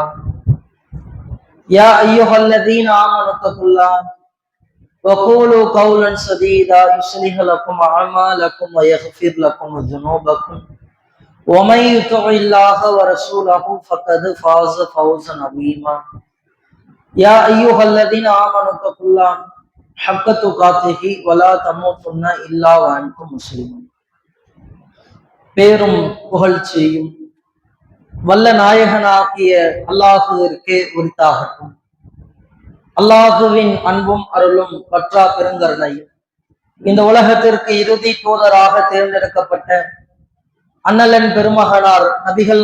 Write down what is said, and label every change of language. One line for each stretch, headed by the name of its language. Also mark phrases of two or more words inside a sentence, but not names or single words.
Arabic: يا أيها الذين آمنوا اتقوا الله وقولوا قولا سديدا يصلح لكم أعمالكم ويغفر لكم ذنوبكم ومن يطع الله ورسوله فقد فاز فوزا عظيما. يا أيها الذين آمنوا اتقوا الله حق تقاته ولا تموتن إلا وأنتم مسلمون.
Tamil: பேரும் புகழ்ச்சியும் வல்ல நாயகனாகிய அல்லாஹுவிற்கே உரித்தாகட்டும். அல்லாஹுவின் அன்பும் அருளும் பற்றா பெருங்கருணையும் இந்த உலகத்திற்கு இறுதி தூதராக தேர்ந்தெடுக்கப்பட்ட அண்ணலன் பெருமகனார் நபிகள்